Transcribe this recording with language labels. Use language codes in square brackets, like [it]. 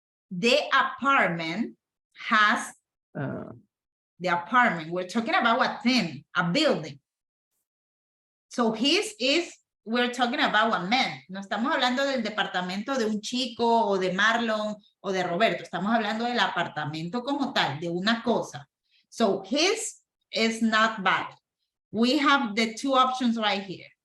[en] The apartment has the apartment. We're talking about a thing, a building. So his is, we're talking about a man. [es] No estamos hablando del departamento de un chico o de Marlon o de Roberto. Estamos hablando del apartamento como tal, de una cosa. [en] So his is not bad. We have the two options right here.